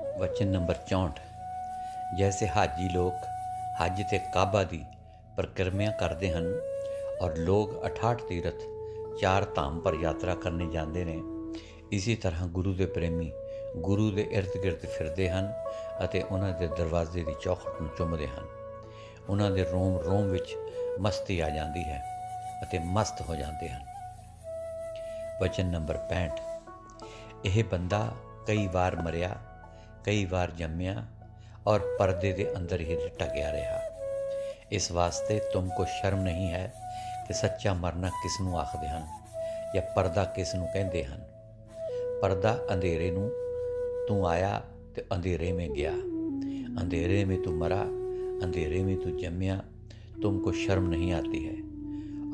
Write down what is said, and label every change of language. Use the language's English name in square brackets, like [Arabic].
[Hindi] वचन नंबर 64। जैसे हाजी लोग हज ते काबा की परिक्रमा करते हैं और लोग 68 तीरथ 4 धाम पर यात्रा करने जाते हैं, इसी तरह गुरु के प्रेमी गुरु के इर्द गिर्द फिरते हैं [Punjabi] ਅਤੇ ਉਹਨਾਂ ਦੇ ਦਰਵਾਜ਼ੇ ਦੀ ਚੌਖਟ ਨੂੰ ਚੁੰਮਦੇ ਹਨ। ਉਹਨਾਂ ਦੇ ਰੋਮ ਰੋਮ ਵਿੱਚ ਮਸਤੀ ਆ ਜਾਂਦੀ ਹੈ ਅਤੇ ਮਸਤ ਹੋ ਜਾਂਦੇ ਹਨ। ਵਚਨ ਨੰਬਰ 65। ਇਹ ਬੰਦਾ ਕਈ ਵਾਰ ਮਰਿਆ, ਕਈ ਵਾਰ ਜੰਮਿਆ [Hindi] और पर्दे के अंदर ही टकिया रहा। इस वास्ते तुमको शर्म नहीं है कि सच्चा मरना किसनू आखते हैं या पर्दा किसनू कहते हैं। पर्दा अंधेरे नू तू आया तो अंधेरे में गया, अंधेरे में तू मरा, अंधेरे में तू जम्या, तुमको शर्म नहीं आती है।